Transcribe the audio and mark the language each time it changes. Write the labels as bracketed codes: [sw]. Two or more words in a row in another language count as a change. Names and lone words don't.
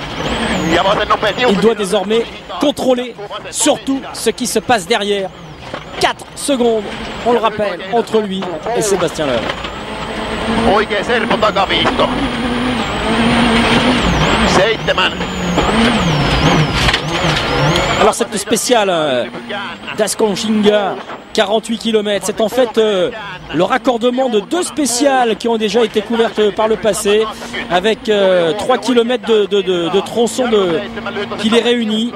[fr] Il doit désormais contrôler surtout ce qui se passe derrière. 4 secondes, on le rappelle, entre lui et Sébastien Loeb. [fi] Oikein serpo takaviitto. 7. [fr] Alors cette spéciale d'Asconchinga, 48 km, c'est en fait le raccordement de 2 spéciales qui ont déjà été couvertes par le passé, avec 3 km de tronçons qui les réunit.